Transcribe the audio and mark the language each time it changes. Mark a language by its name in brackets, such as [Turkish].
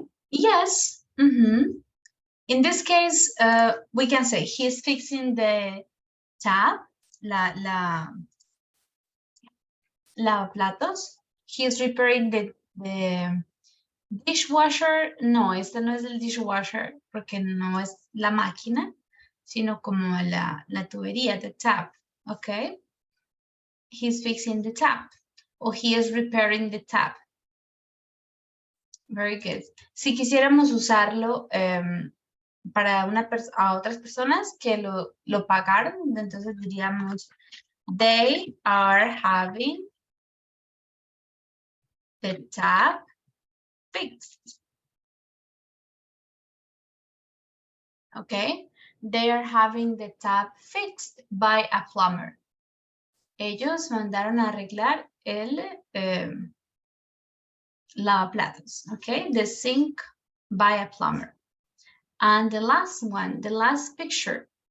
[English] Yes. In this case, we can say he's fixing the tap, lavaplatos. He's repairing the dishwasher. [Spanish] No, este no es el dishwasher porque no es la máquina, sino como la tubería, [English] the tap. Okay. He's fixing the tap, or he is repairing the tap. Very good. [Spanish] Si quisiéramos usarlo para a otras personas que lo pagaron, entonces diríamos, [English] they are having the tap fixed. Okay, they are having the tap fixed by a plumber. [Spanish] Ellos mandaron a arreglar el lavaplatos. [English] Okay, the sink by a plumber. And the last one, the last picture.